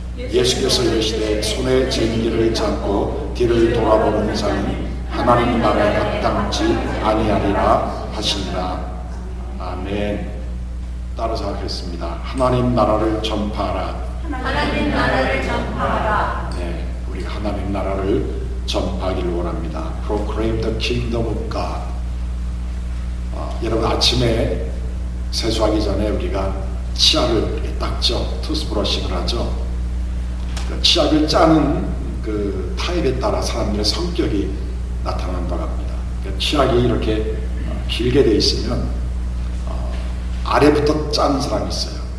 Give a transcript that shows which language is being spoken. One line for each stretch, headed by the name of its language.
Korean: 예수께서 이르시되 손에 쟁기를 잡고 뒤를 돌아보는 자는 하나님 나라에 합당치 아니하리라 하시니라. 아멘. 따라서 하겠습니다. 하나님 나라를 전파하라. 하나님 나라를 전파하라. 네, 우리 하나님 나라를 전파하기를 원합니다.
English: Proclaim the kingdom of God.
Korean: 여러분 아침에 세수하기 전에 우리가 치약을 이렇게 닦죠. 투스브러싱을 하죠. 치약을 짜는 그 타입에 따라 사람들의 성격이 나타난다고 합니다. 치약이 이렇게 길게 돼 있으면 아래부터 짠 사람이 있어요.